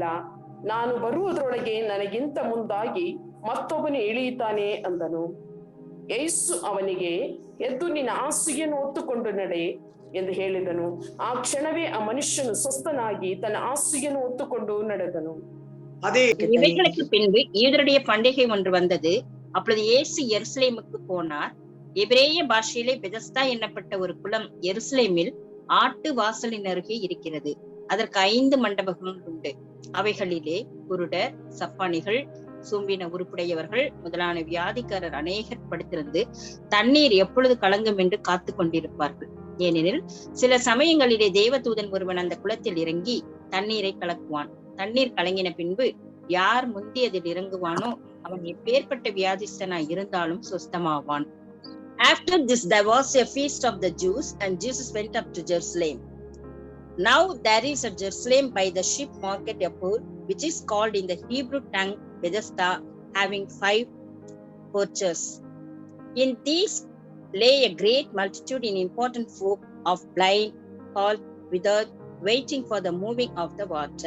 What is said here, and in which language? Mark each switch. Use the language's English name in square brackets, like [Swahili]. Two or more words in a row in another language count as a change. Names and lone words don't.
[Kannada] ನಾನು ಬರುವುದರೊಳಗೆ ನನಗಿಂತ ಮುಂದಾಗಿ ಮತ್ತೊಬ್ಬನು ಇಳಿಯುತ್ತಾನೆ ಅಂದನು. ಯೇಸು ಅವನಿಗೆ, ಎದ್ದು ನಿನ್ನ ಹಾಸಿಗೆಯನ್ನು ಹೊತ್ತುಕೊಂಡು ನಡೆ ಎಂದು ಹೇಳಿದನು. ಆ ಕ್ಷಣವೇ ಆ ಮನುಷ್ಯನು ಸ್ವಸ್ಥನಾಗಿ ತನ್ನ ಹಾಸಿಗೆಯನ್ನು ಹೊತ್ತುಕೊಂಡು ನಡೆದನು. [Tamil] இவைகளுக்கு பின்பு யூதருடைய பண்டிகை ஒன்று வந்தது. அப்பொழுது இயேசு எருசலேமுக்கு போனார். எபிரேய பாஷையிலே பெதஸ்தா என்னப்பட்ட ஒரு குளம் எருசலேமில் ஆட்டு வாசலின் அருகே இருக்கிறது. அதற்கு 5 மண்டபங்கள் உண்டு. அவைகளிலே குருடர், சப்பானிகள், சூம்பின உருப்புடையவர்கள் முதலான வியாதிக்காரர் அநேகர் படுத்திருந்து தண்ணீர் எப்பொழுது கலங்கும் என்று காத்து கொண்டிருப்பார்கள். ஏனெனில் சில சமயங்களிலே தேவதூதன் ஒருவன் அந்த குளத்தில் இறங்கி தண்ணீரை கலக்குவான். தண்ணீர் கலங்கின பின்பு யார் முந்தியதில் இறங்குவானோ அவன் எப்பேற்பட்ட வியாதிஸ்தனாய் இருந்தாலும் சுஸ்தமாவான். [English] After this there was a feast of the Jews, and Jesus went up to Jerusalem. Now there is at Jerusalem by the sheep market a pool, which is called in the Hebrew tongue Bethesda, having 5 porches. In these lay a great multitude in important folk, of blind, halt, withered, waiting for the moving of the water.